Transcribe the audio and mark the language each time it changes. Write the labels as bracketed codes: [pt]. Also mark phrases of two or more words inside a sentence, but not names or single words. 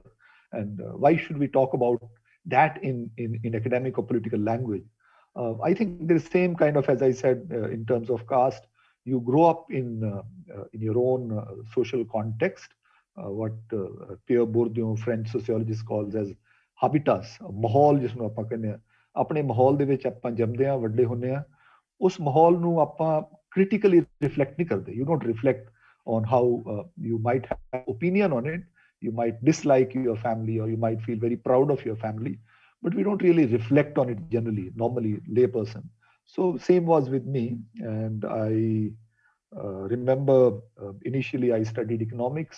[en] And why should we talk about that in academic or political language? I think the same kind of, as I said, in terms of caste, you grow up in your own social context, what Pierre Bourdieu, French sociologist, calls as habitus, [pa] ਮਾਹੌਲ ਜਿਸਨੂੰ ਆਪਾਂ ਕਹਿੰਦੇ ਆ ਆਪਣੇ ਮਾਹੌਲ ਦੇ ਵਿੱਚ ਆਪਾਂ ਜੰਮਦੇ ਆ ਵੱਡੇ ਹੁੰਦੇ ਆ ਉਸ ਮਾਹੌਲ ਨੂੰ ਆਪਾਂ [en] critically reflect [pa] ਨਹੀਂ ਕਰਦੇ. [en] You don't reflect on how you might have opinion on it, you might dislike your family, or you might feel very proud of your family, but we don't really reflect on it generally, normally layperson. So same was with me, and I remember initially I studied economics.